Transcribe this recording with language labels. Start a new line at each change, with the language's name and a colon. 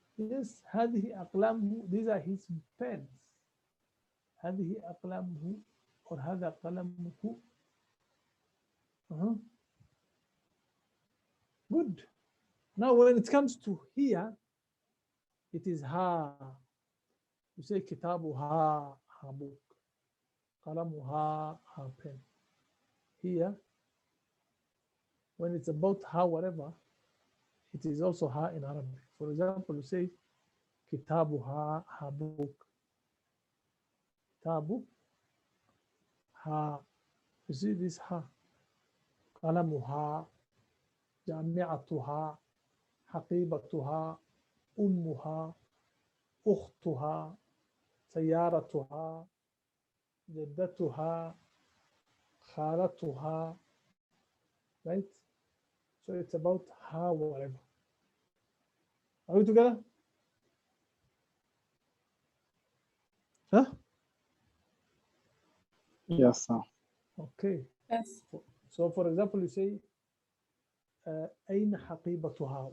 Arabic: Yes, هذه أقلامه.
English: These are his pens.
Arabic: هذه أقلامه or هذا قلمه.
English: Good. Now when it comes to here, it is ha. You say kitabuha, her book. Qalamuha, her pen. Here, when it's about ha, whatever, it is also ha in Arabic. For example, you say kitabuha, her book. Kitabu, ha. You see this ha.
Arabic: Qalamuha, jami'atuha, حقيبتها أمها أختها سيارتها جدتها خالتها.
English: Right? So it's about her whatever. Are we together? Huh? Yes, sir. Okay. Yes. So for example, you say
Arabic: أين حقيبتها?